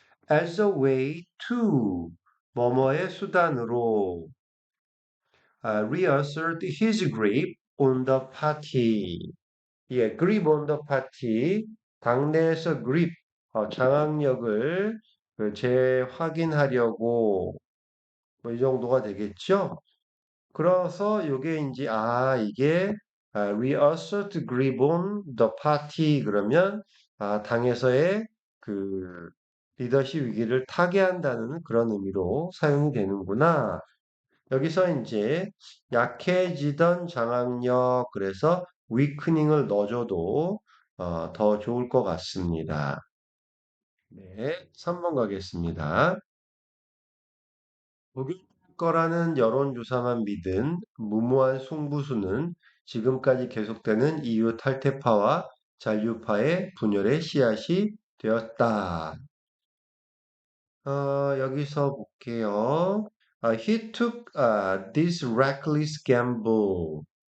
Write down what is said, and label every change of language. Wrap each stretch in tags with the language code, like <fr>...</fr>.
<en>As a way to</en> <ko>뭐뭐의 수단으로</ko> <en>reassert his grip on the party. 예, grip on the party.</en> <ko>당내에서 grip, 장악력을 재확인하려고 뭐 이 정도가 되겠죠? 그래서 이게 이제 이게</ko> <en>reassert grip on the party</en> <ko>그러면 당에서의 그 리더십 위기를 타개한다는 그런 의미로 사용이 되는구나. 여기서 이제 약해지던 장악력 그래서 weakening을 넣어줘도 더 좋을 것 같습니다. 네, 3번 가겠습니다. 독일 거라는 여론조사만 믿은 무모한 승부수는 지금까지 계속되는 EU 탈퇴파와 잔류파의 분열의 씨앗이 되었다. 여기서 볼게요.</ko> <en>He took this reckless gamble.</en>